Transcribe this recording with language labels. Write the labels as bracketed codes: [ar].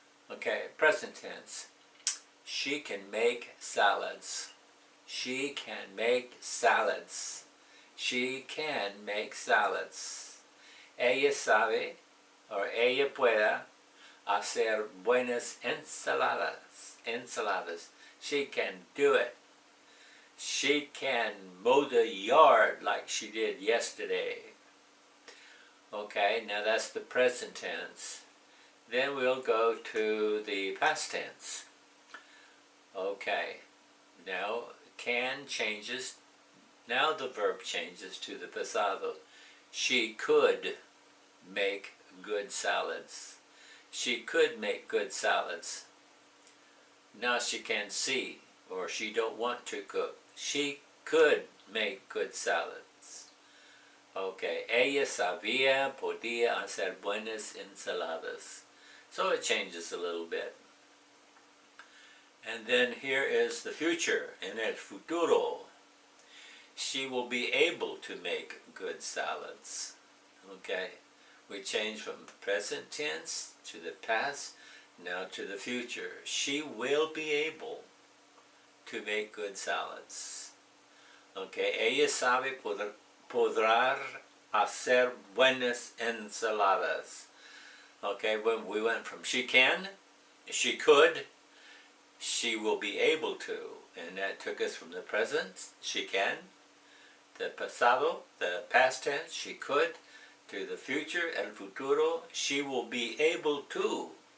[en] Okay, present tense. She can make salads. She can make salads. She can make salads. [es] Ella sabe, or ella puede, hacer buenas ensaladas. [en] She can do it. She can mow the yard like she did yesterday. Okay, now that's the present tense. Then we'll go to the past tense. Okay, now can changes. Now the verb changes to the pasado. She could make good salads. She could make good salads. Now she can't see, or she don't want to cook. She could make good salads. [es] Okay, ella podía hacer buenas ensaladas. [en] So it changes a little bit. And then here is the future, [es] en el futuro. [en] She will be able to make good salads. Okay, we change from present tense to the past, now to the future. She will be able to make good salads. [es] Okay, ella sabe podrá hacer buenas ensaladas. [en] Okay, when we went from she can, she could, she will be able to, and that took us from the present, she can, the pasado, the past tense, she could, to the future, [es] el futuro, [en] she will be able to.